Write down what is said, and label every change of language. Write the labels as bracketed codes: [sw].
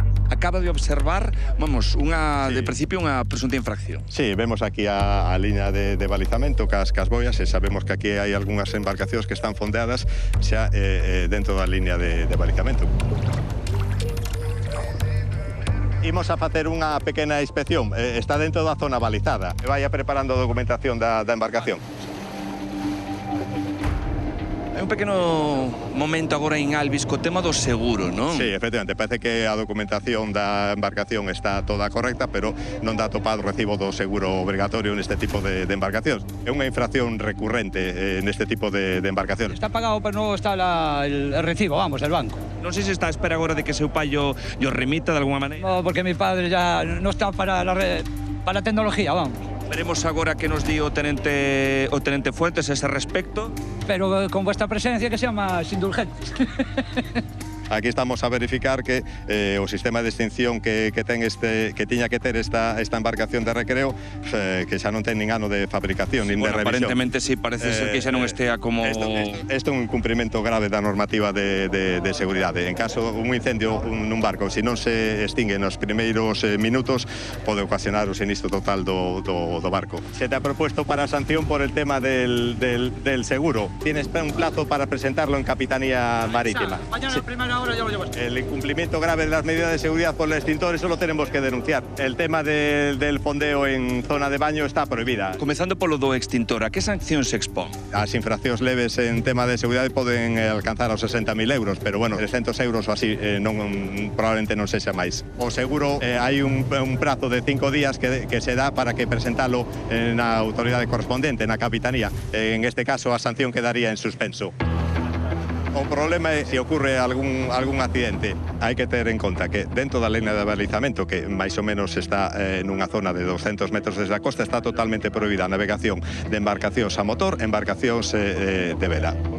[gl] Acaba de observar, vamos, de principio unha presunta infracción. Sí, vemos aquí a liña de balizamento cas boias e sabemos que aquí hai algunhas embarcacións que están fondeadas xa dentro da liña de balizamento. Imos a facer unha pequena inspección. Está dentro da zona balizada. Vaya preparando a documentación da embarcación. Hai un pequeno momento agora en Alvis co tema do seguro, non? Sí, efectivamente, parece que a documentación da embarcación está toda correcta, pero non dá topado o recibo do seguro obrigatorio neste tipo de embarcacións. É unha infracción recurrente neste tipo de embarcacións. Está pagado, pero non está [es] el recibo, vamos, del banco. [gl] Non sei se está a espera agora de que seu pai o remita de alguna maneira. [es] No, porque mi padre ya non está para la tecnología, vamos. [gl] Veremos agora que nos di o tenente Fuentes a ese respecto. [es] Pero con vuestra presencia que sea [gl] máis [es] indulgentes. [gl] Aquí estamos a verificar que o sistema de extinción que tiña que ter esta embarcación de recreo que xa non ten nin ano de fabricación nin de revisión. Aparentemente sí, parece ser que xa non estea como... Isto é un incumprimento grave da normativa de seguridade. En caso un incendio nun barco, se non se extingue nos primeiros minutos, pode ocasionar o sinistro total do barco. [es] Se te ha propuesto para sanción por el tema del seguro. Tienes un plazo para presentarlo en Capitanía Marítima. Mañana primera hora ya lo llevas. El incumplimiento grave de las medidas de seguridad por el extintor, eso lo tenemos que denunciar. El tema del fondeo en zona de baño está prohibida. [gl] Comezando polo do extintor, a que sanción se expón? As infraccións leves en tema de seguridade poden alcanzar aos 60.000 euros, pero bueno, 300 euros ou así probablemente non sexa máis. O seguro hai un prazo de 5 días que se dá para que presentalo na autoridade correspondente, na Capitanía. En este caso, a sanción quedaría en suspenso. O problema é se ocurre algún accidente. Hai que ter en conta que dentro da liña de balizamento, que máis ou menos está nunha zona de 200 metros desde a costa, está totalmente prohibida a navegación de embarcacións a motor, embarcacións de vela.